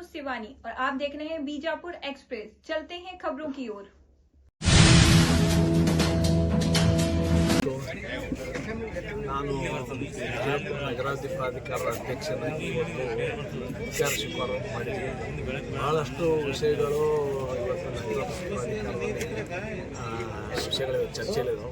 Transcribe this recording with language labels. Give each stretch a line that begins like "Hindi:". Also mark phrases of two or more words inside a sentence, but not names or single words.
Hindi: शिवानी और आप देख रहे हैं बीजापुर एक्सप्रेस। चलते हैं खबरों की ओर।
Kannada: ನಾನು ಬಿಜಾಪುರ ನಗರಾಭಿವೃದ್ಧಿ ಪ್ರಾಧಿಕಾರದ ಅಧ್ಯಕ್ಷನಾಗಿ ಇವತ್ತು ವಿಚಾರ ಶಿಫಾರ ಮಾಡಿದ್ವಿ. ಭಾಳಷ್ಟು ವಿಷಯಗಳು ಇವತ್ತು ನಗರಾಭಿವೃದ್ಧಿ ಪ್ರಾಧಿಕಾರದಲ್ಲಿ ವಿಷಯಗಳು ಚರ್ಚೆಯಲ್ಲಿದ್ದಾವೆ.